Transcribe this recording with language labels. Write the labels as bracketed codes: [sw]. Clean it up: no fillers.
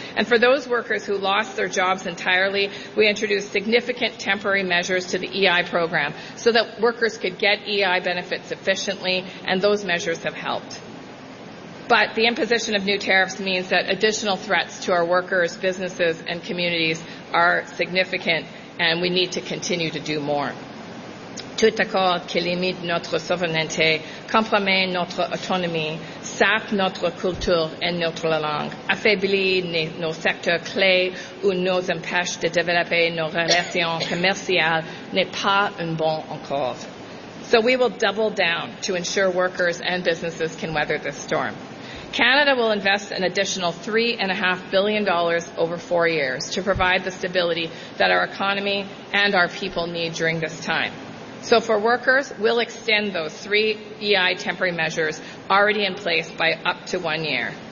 [en] And for those workers who lost their jobs entirely, we introduced significant temporary measures to the EI program so that workers could get EI benefits efficiently, and those measures have helped. But the imposition of new tariffs means that additional threats to our workers, businesses, and communities are significant, and we need to continue to do more. [fr] Tout accord qui limite notre souveraineté, compromet notre autonomie, sape notre culture et notre langue, affaiblit nos secteurs clés ou nous empêche de développer nos relations commerciales n'est pas un bon accord. [en] So we will double down to ensure workers and businesses can weather this storm. Canada will invest an additional $3.5 billion over 4 years to provide the stability that our economy and our people need during this time. So for workers, we'll extend those three EI temporary measures already in place by up to 1 year.